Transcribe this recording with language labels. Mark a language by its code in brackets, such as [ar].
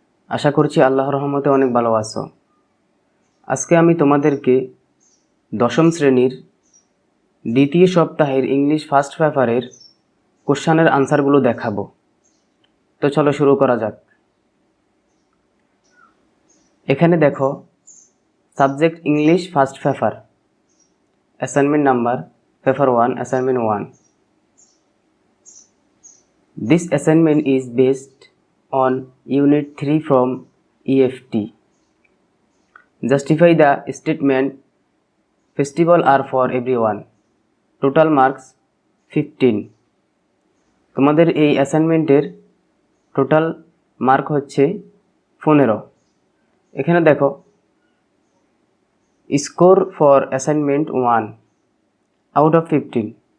[bn] আশা করছি আল্লাহর রহমতে অনেক ভালো আছো। আজকে আমি তোমাদেরকে দশম শ্রেণীর দ্বিতীয় সপ্তাহের ইংলিশ ফার্স্ট পেপারের কোশ্চেনের আনসারগুলো দেখাবো। তো চলো শুরু করা যাক। এখানে দেখো, subject English first paper, assignment number paper 1, assignment 1. [en] This assignment is based on Unit 3 from EFT. Justify the statement festival are for everyone. Total marks 15. [bn] তোমাদের এই অ্যাসাইনমেন্টের টোটাল মার্ক হচ্ছে 15। এখানে দেখো, [en] score for assignment 1 out of [bn] 15।